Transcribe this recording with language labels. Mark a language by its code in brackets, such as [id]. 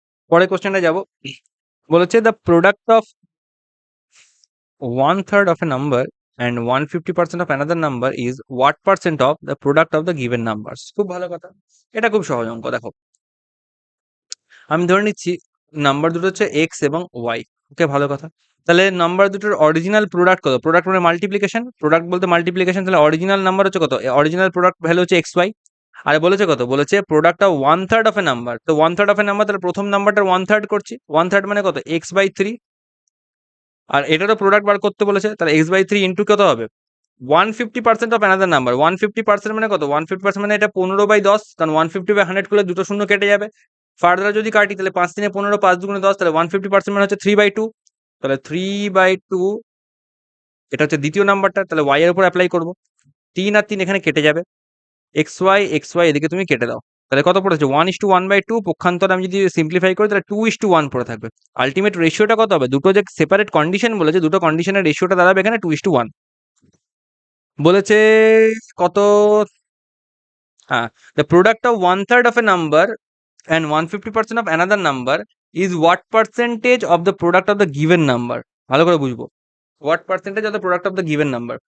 [bn] পরের কোশ্চেনটা যাব, বলেছে [en] The product of 1/3 of a number and 150% of another number is what percent of the product of the given numbers? [bn] খুব ভালো কথা। এটা খুব সহজ অঙ্ক। দেখো, আমি ধরে নিচ্ছি নাম্বার দুটো হচ্ছে x এবং y। ওকে, ভালো কথা। তাহলে নাম্বার দুটোর অরিজিনাল প্রোডাক্ট কত? প্রোডাক্ট মানে মাল্টিপ্লিকেশন, প্রোডাক্ট বলতে মাল্টিপ্লিকেশন। তাহলে অরিজিনাল নাম্বার হচ্ছে কত? অরিজিনাল প্রোডাক্ট ভ্যালু হচ্ছে xy। আর বলেছে কত? বলেছে [en] Product of 1/3 of a number. [bn] তো [en] 1/3 of a number, [bn] তাহলে প্রথম নাম্বারটার 1/3 করছি। 1/3 মানে কত? x/3। আর এটারও প্রোডাক্ট বার করতে বলেছে, তাহলে x/3 ইন্টু কত হবে? [en] 150% of another number. [bn] 150% মানে কত? 150% মানে এটা 15/10, কারণ 150/100 করলে দুটো শূন্য কেটে যাবে। ফার্দার যদি কাটি তাহলে 5 3 15, 5 2 10, তাহলে 150% মানে হচ্ছে 3/2। তাহলে 3/2 এটা হচ্ছে দ্বিতীয় নাম্বারটা। তাহলে y এর উপর অ্যাপ্লাই করব। 3 আর 3 এখানে কেটে যাবে। xy এদিকে তুমি কেটে দাও। তাহলে কত পড়েছে? 1:1/2। পক্ষান্তরে আমি যদি সিম্পলিফাই করি তাহলে 2:1 পড়ে থাকবে। আল্টিমেট রেশিওটা কত হবে? দুটো যে সেপারেট কন্ডিশন বলেছে, দুটো কন্ডিশনের রেশিওটা দাঁড়াবে এখানে 2:1। বলেছে কত? [en] হ্যাঁ, the product of 1/3 of a number and 150% of another number is what percentage of the product of the given number? [bn] ভালো করে বুঝবো। [en] What percentage of the product of the given number?